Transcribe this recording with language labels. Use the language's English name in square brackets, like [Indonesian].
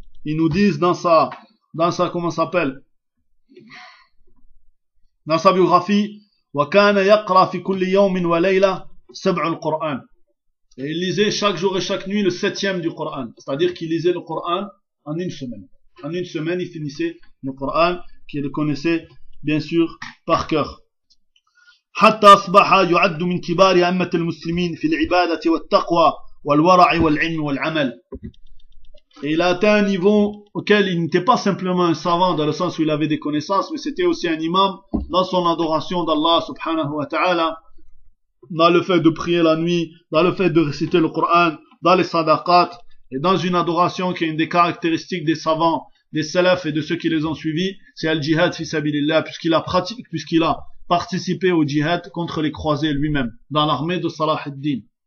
[French] Ils nous disent dans sa biographie, [Arabic] wa kana yaqra fi kulli yawmin wa layla sab' al-Qur'an. [French] Et il lisait chaque jour et chaque nuit le septième du Qur'an. C'est-à-dire qu'il lisait le Qur'an en une semaine. En une semaine, il finissait le Qur'an, qu'il connaissait bien sûr par cœur. [Arabic] حتى أصبح يعد من كبار أمة المسلمين في العبادة والتقوى والورع والعلم والعمل. [French] Et il a atteint un niveau auquel il n'était pas simplement un savant dans le sens où il avait des connaissances, mais c'était aussi un imam dans son adoration d'Allah subhanahu wa ta'ala, dans le fait de prier la nuit, dans le fait de réciter le Coran, dans les sadaqat, et dans une adoration qui est une des caractéristiques des savants, des salafs et de ceux qui les ont suivis, c'est al-jihad fi sabilillah, puisqu'il a participé au jihad contre les croisés lui-même, dans l'armée de Salah ad-Din.